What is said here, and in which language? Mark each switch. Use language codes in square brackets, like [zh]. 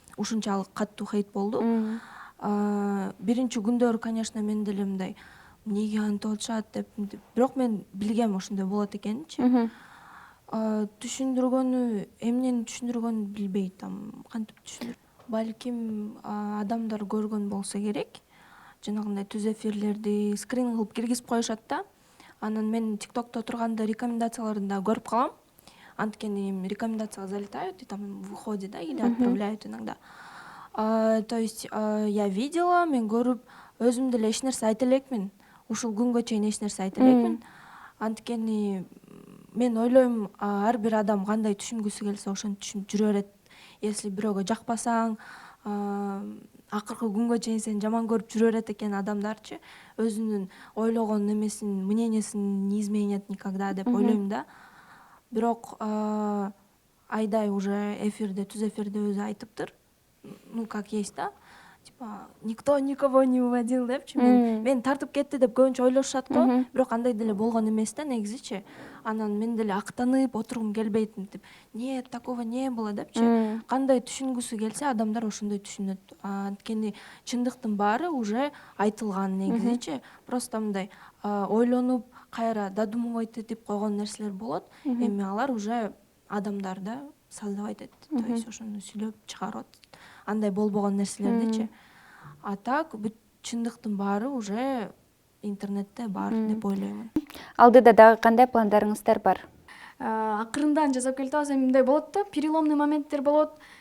[ky] Ушунчалык каттуу хейт болду. Биринчи күндөр, конечно, мен деле мындай эмнеге антип атышат деп, бирок мен билгем ошондой болот экенинчи. Түшүндүргөнү, эмнени түшүндүргөнүн билбейт, кантип түшүндүр. Балким адамдар көргөн болсо керек. Жанагындай түз эфирлерди скрин кылып киргизип коюшат да. Анан мен ТикТокто турганда рекомендацияларында көрүп калам. Анткени рекомендацияга [ru] залетают и там выходит, да, или отправляют иногда. То есть я видела, [ky] мен көрүп, өзүм деле эч нерсе айта элекмин. Ушул күнгө чейин эч нерсе айта элекмин. Анткени мен ойлойм, ар бир адам кандай түшүнгүсү келсе ошентип түшүнүп жүрө берет. Если бирөөгө жакпасаң, акыркы күнгө чейин сени жаман көрүп жүрө берет экен адамдарчы, өзүнүн ойлогон немесин, мнениясын [ru] не изменят никогда [ky] деп ойлойм да. Бирок Айдай уже түз эфирде өзү айтыптыр. [ru] Ну, как есть, да. Типа, никто никого не уводил депчи. [ky] Мен тартып кетти деп көбүнчө ойлошушат го, бирок андай деле болгон эмес да негизичи. Анан мен деле актанып отургум келбейт мынтип. [ru] Нет, такого не было депчи. [ky] Кандай түшүнгүсү келсе, адамдар ошондой түшүнөт. Анткени чындыктын баары уже айтылган негизичи. Просто мындай ойлонуп, кайра додумывать этип койгон нерселер болот. Эми алар уже адамдарда создавать этти. То есть ошону сүйлөп чыгарып андай болбогон нерселердичи. А так бүт чындыктын баары уже интернетте бар деп ойлоймун. Алдыда дагы кандай пландарыңыздар бар? Акырындан жасап келе атабыз, эми мындай болот да, переломный моменттер болот.